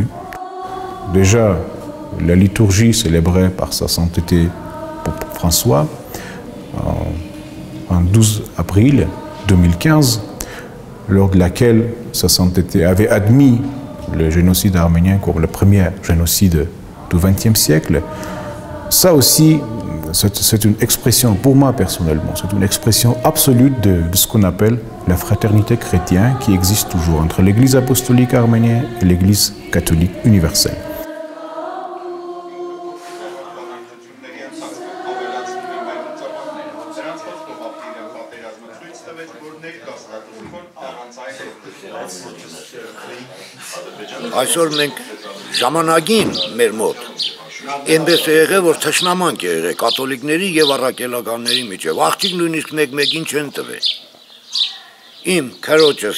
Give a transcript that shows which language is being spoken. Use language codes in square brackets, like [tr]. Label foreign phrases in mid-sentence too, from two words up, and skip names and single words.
[fr] Déjà, la liturgie célébrée par sa sainteté Pope François en 12 avril 2015, lors de laquelle sa sainteté avait admis le génocide arménien comme le premier génocide du XXe siècle. Ça aussi, c'est une expression, pour moi personnellement, c'est une expression absolue de ce qu'on appelle la fraternité chrétienne qui existe toujours entre l'Église apostolique arménienne et l'Église catholique universelle. [hy] Այսօր մենք ժամանակին մեր մոտ այնպես է եղել, որ թշնամանք է եղել կաթոլիկների եւ առաքելականների միջեւ։ Աղջիկ նույնիսկ մեկ-մեկին չեն տվել։ Իմ քրոջս